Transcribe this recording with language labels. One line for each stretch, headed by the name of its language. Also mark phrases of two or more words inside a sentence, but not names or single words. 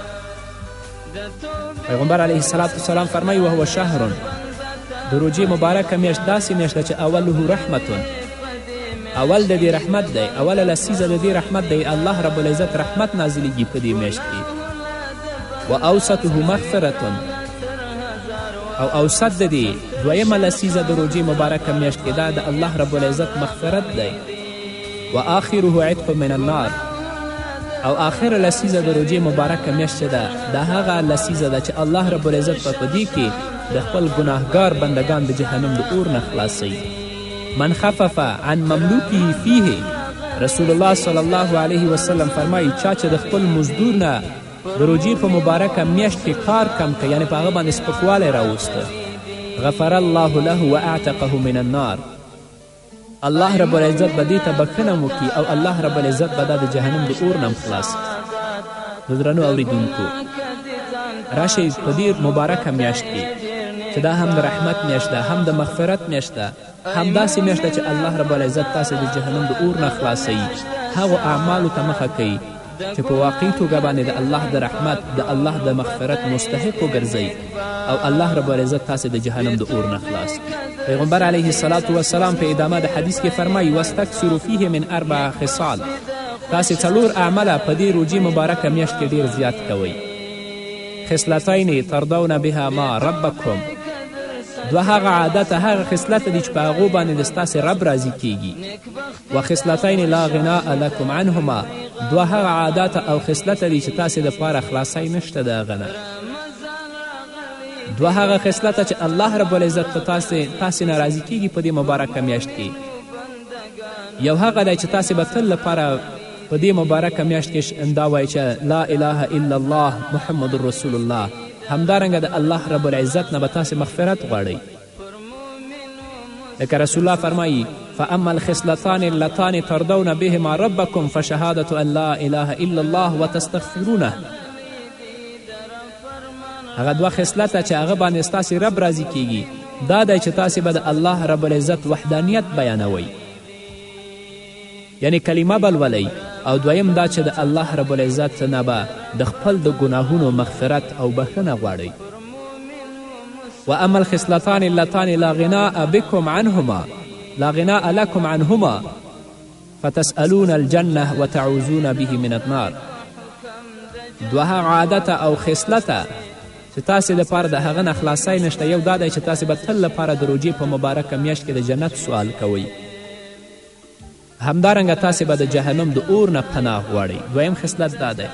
Pashto: پیغمبر
Arabic: علیه السلام
Pashto: فرمایي
Arabic: وهو شهر،
Pashto: د روژې مبارکه میاشت داسې میاشت ده چې
Arabic: اوله رحمتون،
Pashto: اول د دې رحمت دی، اوله لسیزه د دې رحمت دی.
Arabic: الله رب العزت
Pashto: رحمت نازلیږي په دې میاشت کې.
Arabic: و اوسطه مغفرة،
Pashto: او اوسط د دې دویمه لسیزه د روژې مبارکه میاشت کې دا د
Arabic: الله رب العزت
Pashto: مغفرت دی.
Arabic: و آخره عتق من النار،
Pashto: او آخر لسیزه د روژې مبارکه میاشت چې ده دا هغه لسیزه ده چې
Arabic: الله رب العزت
Pashto: په دې کې د خپل ګناهګار بندگان د جهنم د اور نه خلاصوي.
Arabic: من خفف عن مملوکه فیه، رسول الله صلی الله علیه وسلم
Pashto: فرمایي چا چې د خپل مزدور نه د روژې په مبارکه میاشت کې کار کم که، یعنې په هغه باندې سپکوالی راوسته،
Arabic: غفر الله له و اعتقه من النار، الله رب العزت
Pashto: به دې ته بخښنه وکړي او
Arabic: الله رب العزت
Pashto: به دا د جهنم د اور نه هم خلاص کړي. نو درنو اوریدونکو، راشئ په دې مبارکه میاشت کې چې دا هم د رحمت میاشت ده، هم د مغفرت میاشت ده، هم داسې میاشت ده چې
Arabic: الله رب العزت
Pashto: تاسې د جهنم د اور نه خلاصوي، هغو اعمالو ته مخه کوي چې په واقعي توګه باندې د الله د رحمت د الله د مغفرت مستحق وګرځئ او
Arabic: الله رب العزت
Pashto: تاسې د جهنم د اور نه خلاص کړي. پیغمبر
Arabic: علیه الصلاة والسلام
Pashto: په ادامه د حدیث کې فرمایي
Arabic: واستکثروا فیه من 4 خصال،
Pashto: تاسې 4 اعمله په دې روژې مبارکه میاشت کې ډېر زیات کوئ.
Arabic: خصلتین ترضون بها ما ربکم،
Pashto: دوه هغه عادت هغه خصلت دي چې په هغو باندې د ستاسې رب راضي کیږي.
Arabic: و خصلتین لا غناء لکم عنهما،
Pashto: دوه هغه عادت او خصلت دي چې تاسې دپاره خلاصی نشته د هغه نه. دوه هغه خصلته چې
Arabic: الله رب العزت
Pashto: په تاسې نه راضي کیږي په دې مبارکه میاشت کې. یو هغه دی چې تاسې به تل لپاره په دې مبارکه میاشت کې دا وایي چې
Arabic: لا اله الا الله محمد رسول الله.
Pashto: همدارنګه د
Arabic: الله رب العزت
Pashto: نه به تاسې مغفرت غواړئ، لکه رسول الله فرمایي
Arabic: فاما الخصلتان اللتان ترضون بهما ربکم فشهادة ان لا اله الا الله وتستغفرونه.
Pashto: هغه دوه خصلته چې هغه باندې ستاسې رب راضي کیږي دا دی چې تاسې به د
Arabic: الله رب العزت
Pashto: وحدانیت بیانوئ، یعنی کلمه بلولئ، او دویم دا چې د
Arabic: الله رب العزت
Pashto: نه به د خپل د ګناهونو مغفرت او بخښنه غواړئ.
Arabic: و اما الخصلتان اللتان لا غناء بكم عنهما لا غناء لكم عنهما فتسألون الجنة وتعوذون به من النار.
Pashto: دوه عادت او خصلته چې تاسې لپاره د هغه نه خلاصی نشته، یو دا دی چې تاسې به تل لپاره د روژې په مبارکه میاشت کې د جنت سوال کوئ، همدارنګه تاسې به د جهنم د اور نه پناه غواړئ. دویم خصلت دا دی.